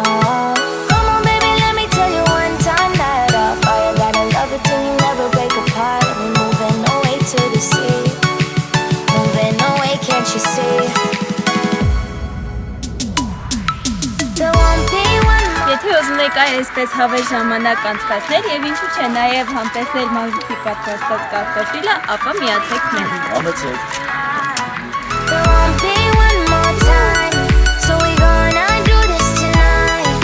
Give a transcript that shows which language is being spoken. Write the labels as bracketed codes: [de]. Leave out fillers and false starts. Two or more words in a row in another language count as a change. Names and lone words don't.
[en] Come on, baby, let me tell you one time that our fire gotta love it till you never break apart. And we're moving away to the sea, moving away, can't you see? There won't be one more. [hy] Եթե ուզում եք այսպես հավես ժամանակ անցկացնել եւ ինչու՞ չէ նաեւ համտեսել մազուտի պատրաստած կարտոֆիլը, ապա միացեք մեզ։ Համեցեք։ [en] There won't be one more time, so we gonna do this tonight.